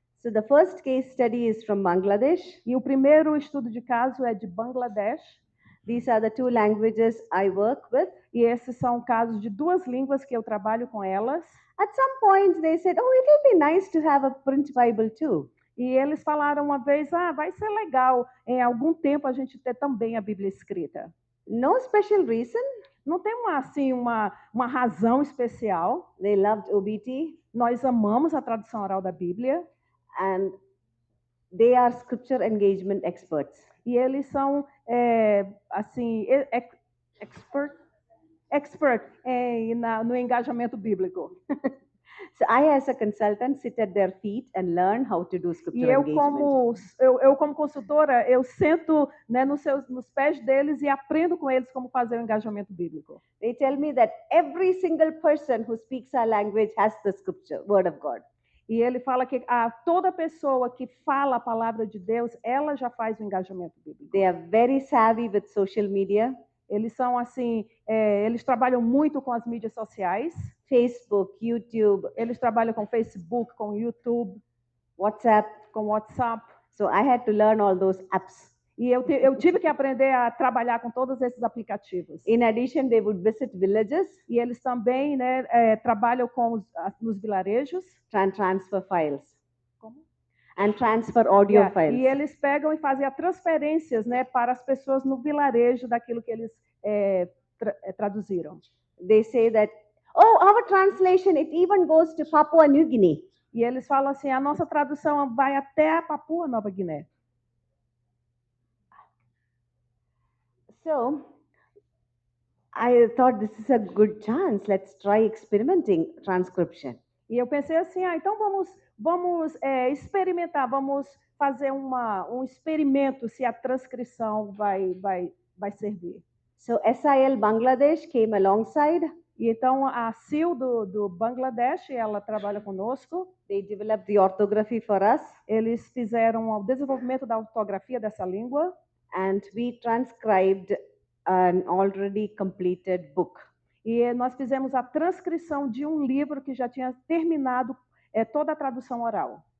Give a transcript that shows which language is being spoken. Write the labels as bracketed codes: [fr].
[en] So the first case study is from Bangladesh. [pt] E o primeiro estudo de caso é de Bangladesh. [en] These are the 2 languages I work with. [pt] E esses são casos de 2 línguas que eu trabalho com elas. [en] At some point they said, "Oh, it will be nice to have a print Bible too." [pt] E eles falaram uma vez, vai ser legal em algum tempo a gente ter também a Bíblia escrita. [en] No special reason. [pt] Não tem uma razão especial. [en] They loved OBT. [pt] Nós amamos a tradução oral da Bíblia. [en] And they are scripture engagement experts. [pt] E eles são assim expert no engajamento bíblico. [en] So I, as a consultant, sit at their feet and learn how to do scripture [pt] E [en] engagement. [pt] eu como consultora, eu sento, né, nos pés deles e aprendo com eles como fazer o engajamento bíblico. [en] They tell me that every single person who speaks our language has the scripture, word of God. [pt] E ele fala que toda pessoa que fala a palavra de Deus, ela já faz o engajamento bíblico. [en] They are very savvy with social media. [pt] Eles são assim, eles trabalham muito com as mídias sociais. [en] Facebook, YouTube. [pt] Eles trabalham com Facebook, com YouTube, [en] WhatsApp. [pt] Com WhatsApp. [en] So I had to learn all those apps. [pt] E eu tive que aprender a trabalhar com todos esses aplicativos. [en] In addition, they would visit villages. [pt] E eles também, né, trabalham nos vilarejos. [en] Transfer files. [pt] Como? [en] And transfer audio files. [pt] E eles pegam e fazem transferências, né, para as pessoas no vilarejo daquilo que eles traduziram. [en] They say that, oh, our translation, it even goes to Papua New Guinea. [pt] E eles falam assim, a nossa tradução vai até a Papua Nova Guiné. [en] So, I thought this is a good chance. Let's try experimenting transcription. [pt] E eu pensei assim, então vamos experimentar, vamos fazer um experimento se a transcrição vai vai servir. [en] So SIL Bangladesh came alongside. [pt] E então a SIL do Bangladesh, ela trabalha conosco. [en] They developed the orthography for us, [pt] Eles fizeram o desenvolvimento da ortografia dessa língua [en] and we transcribed an already completed book. [pt] e nós fizemos a transcrição de um livro que já tinha terminado toda a tradução oral.